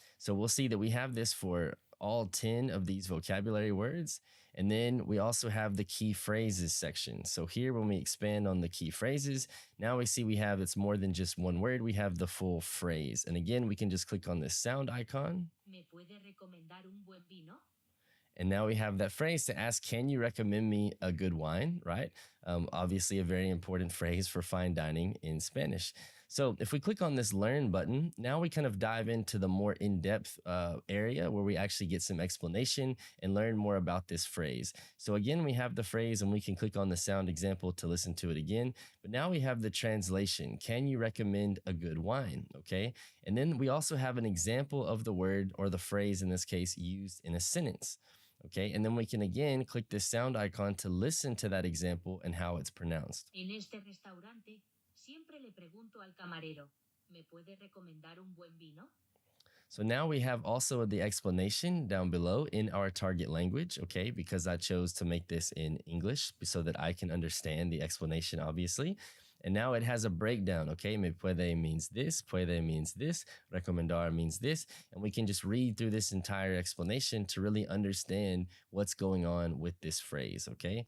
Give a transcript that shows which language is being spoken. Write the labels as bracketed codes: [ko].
[en] So we'll see that we have this for all 10 of these vocabulary words. And then we also have the key phrases section. So here, when we expand on the key phrases, now we see we have, it's more than just one word. We have the full phrase. And again, we can just click on this sound icon. [es] ¿Me puede recomendar un buen vino? [en] And now we have that phrase to ask, can you recommend me a good wine, right? Obviously a very important phrase for fine dining in Spanish. So if we click on this learn button, now we kind of dive into the more in-depth area where we actually get some explanation and learn more about this phrase. So again, we have the phrase and we can click on the sound example to listen to it again. But now we have the translation. Can you recommend a good wine? Okay. And then we also have an example of the word or the phrase in this case used in a sentence. Okay, and then we can again click this sound icon to listen to that example and how it's pronounced. [es] En este restaurante siempre le pregunto al camarero, ¿me puede recomendar un buen vino? [en] So now we have also the explanation down below in our target language, okay, because I chose to make this in English so that I can understand the explanation, obviously. And now it has a breakdown, okay? Me puede means this, puede means this, recomendar means this, and we can just read through this entire explanation to really understand what's going on with this phrase, okay?